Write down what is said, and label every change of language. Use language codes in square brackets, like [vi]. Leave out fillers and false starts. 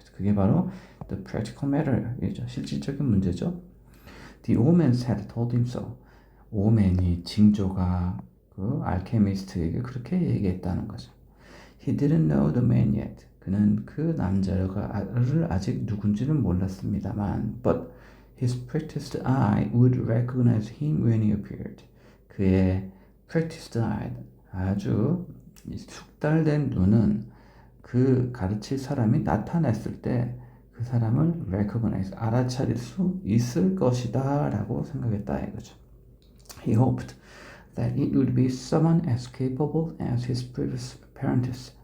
[ko] 그게 바로 [en] the practical matter [ko] 이죠. 실질적인 문제죠. [en] The omens had told him so. [ko] 오맨이 징조가 그 알케미스트에게 그렇게 얘기했다는 거죠. [en] He didn't know the man yet. [ko] 그는 그 남자를 아직 누군지는 몰랐습니다만, [en] but his practiced eye would recognize him when he appeared. [ko] 그의 [en] practiced eye, [ko] 아주 숙달된 눈은 그 가르칠 사람이 나타났을 때 그 사람을 recognize, 알아차릴 수 있을 것이다 라고 생각했다 이거죠. [en] He hoped that it would be someone as capable as his previous apprentice.